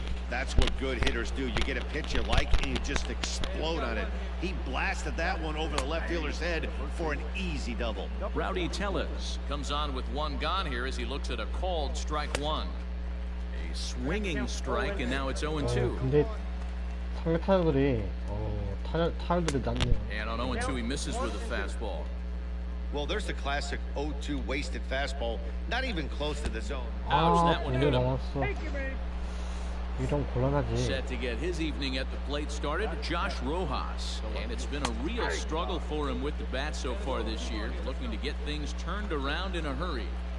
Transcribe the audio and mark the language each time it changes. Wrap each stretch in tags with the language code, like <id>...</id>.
<en>That's what good hitters do. You get a pitch you like, and you just explode on it. He blasted that one over the left fielder's head for an easy double. Rowdy Tellez comes on with one gone here as he looks at a called strike one. A swinging strike, and now it's 0-2.</en> <ko>근데 상대 타자들이 타율들이 낮네요.</ko> <en>And on 0-2 he misses with a fastball. Well, there's the classic 0-2 wasted fastball, not even close to the zone. How's that one hit him?</en> <ko>이런 곤란하지.</ko> <en>Set to get his evening at the plate started, Josh Rojas. And it's been a real struggle for him with the bat so far this year, looking to get things turned around in a hurry.</en>